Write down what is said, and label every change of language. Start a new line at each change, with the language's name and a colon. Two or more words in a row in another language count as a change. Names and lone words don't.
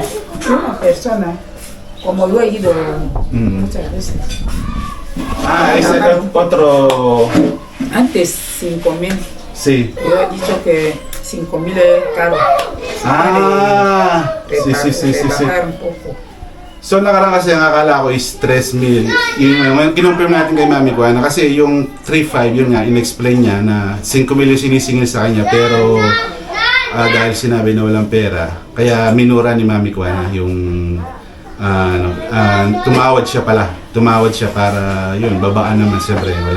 Spanish: Una persona, como yo he ido muchas veces. Ah, ese otro. Antes 5.000. Sí. Yo he dicho que 5.000 es caro. Ah, sí. Rebajar un poco.
Filipino: So nakaraan kasi ang akala ko is 3,000. Yung kinumpirm natin kay Mami Kuana kasi yung 3,500 yun nga in-explain niya na 5,000 yung sinisingil sa kanya pero dahil sinabi na walang pera kaya minura ni Mami Kuana yung tumawad siya para yun babaan naman siyempre wala.